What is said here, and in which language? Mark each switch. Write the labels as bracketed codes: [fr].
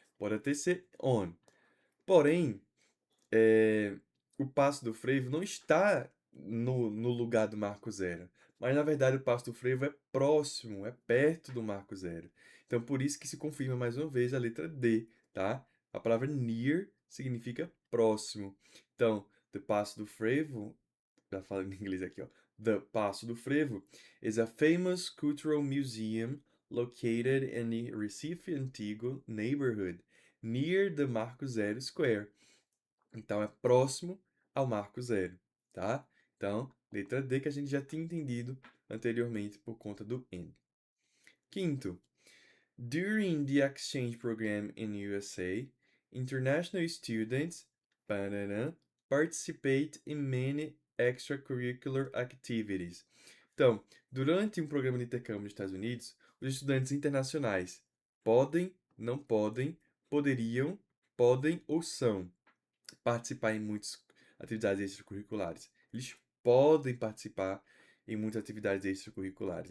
[pt] Pode até ser on. Porém, o Passo do Frevo não está no lugar do Marco Zero. Mas na verdade o Passo do Frevo é próximo, é perto do Marco Zero. Então por isso que se confirma mais uma vez a letra D, tá? A palavra near significa próximo. Então, the Passo do Frevo, já falando em inglês aqui, ó. [en] The Passo do Frevo is a famous cultural museum located in the Recife Antigo neighborhood, near the Marco Zero Square. [pt] Então, é próximo ao marco zero, tá? Então, letra D que a gente já tinha entendido anteriormente por conta do N. [en] Quinto, during the exchange program in USA, international students participate in many extracurricular activities. [pt] Então, durante um programa de intercâmbio nos Estados Unidos, os estudantes internacionais podem, não podem, poderiam, podem ou são participar em muitas atividades extracurriculares. Eles podem participar em muitas atividades extracurriculares.